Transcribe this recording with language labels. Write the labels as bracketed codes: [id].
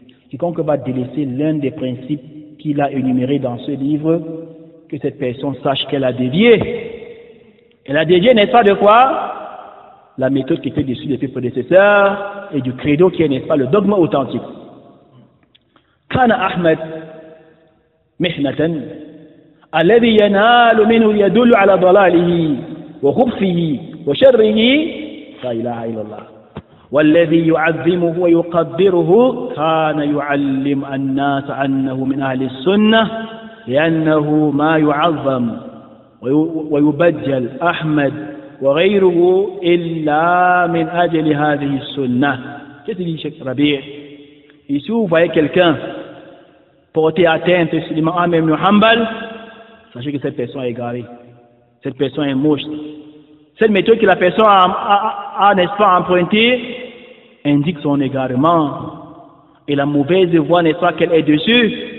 [fr] Quiconque va délaisser l'un des principes qu'il a énumérés dans ce livre, que cette personne sache qu'elle a dévié. Elle a dévié, n'est-ce pas, de quoi? La méthode qui était dessus de ses prédécesseurs et du credo qui est, n'est-ce pas, le dogme authentique. [ar] كان أحمد محنة الذي ينال منه يدل على ضلاله وخبثه وشره لا إله إلا الله والذي يعظمه ويقدره كان يعلم الناس أنه من أهل السنة لأنه ما يعظم ويبجل أحمد وغيره إلا من أجل هذه السنة. [fr] Qu'est-ce qu'il dit, Cheikh Rabi'? Ici, vous voyez quelqu'un porter atteinte sur l'imam Ahmed ibn Hanbal, sachez que cette personne est égarée, cette personne est moche. Cette méthode que la personne a n'est-ce pas, empruntée, indique son égarement et la mauvaise voie, n'est-ce pas, qu'elle est dessus.